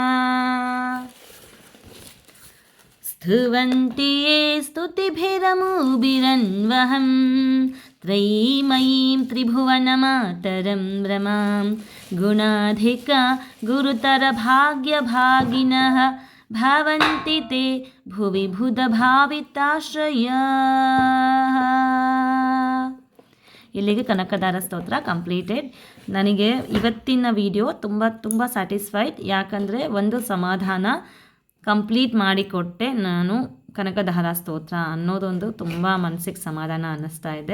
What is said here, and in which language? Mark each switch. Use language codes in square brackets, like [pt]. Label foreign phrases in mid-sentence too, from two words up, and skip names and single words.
[sa] ಸ್ತುವಂತಿ ಯೇ ಸ್ತುತಿಭಿರಮುಭಿರನ್ವಹಂ ತ್ರಯೀಮಯೀಂ ತ್ರಿಭುವನಮಾತರಂ ರಮಾಂ ಗುಣಾಧಿಕಾ ಗುರುತರಭಾಗ್ಯಭಾಗಿನಃ ಭವಂತಿ ತೇ ಭುವಿ ಬುಧಭಾವಿತಾಶ್ರಯಾಃ. [kn] ಇಲ್ಲಿಗೆ ಕನಕದಾರ ಸ್ತೋತ್ರ ಕಂಪ್ಲೀಟೆಡ್. ನನಗೆ ಇವತ್ತಿನ ವಿಡಿಯೋ ತುಂಬ ಸ್ಯಾಟಿಸ್ಫೈಡ್. ಯಾಕಂದರೆ ಒಂದು ಸಮಾಧಾನ ಕಂಪ್ಲೀಟ್ ಮಾಡಿಕೊಟ್ಟೆ ನಾನು. ಕನಕದಾರ ಸ್ತೋತ್ರ ಅನ್ನೋದೊಂದು ತುಂಬ ಮನಸ್ಸಿಗೆ ಸಮಾಧಾನ ಅನ್ನಿಸ್ತಾ ಇದೆ.